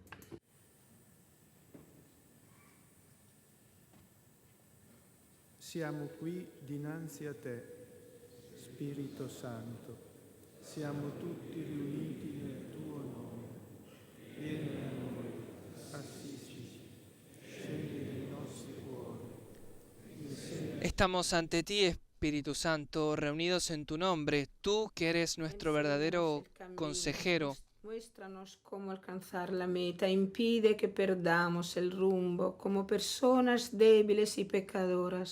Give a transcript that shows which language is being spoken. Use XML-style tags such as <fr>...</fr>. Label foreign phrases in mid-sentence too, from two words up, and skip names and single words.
<it>Siamo qui dinanzi a te, Spirito Santo. Siamo tutti riuniti nel tuo nome. Vieni a noi, assistiti, scendi nei nostri cuori.</it> <es>Estamos ante ti, Espíritu Santo, reunidos en tu nombre, tú que eres nuestro verdadero consejero. Muéstranos cómo alcanzar la meta, impide que perdamos el rumbo como personas débiles y pecadoras.</es>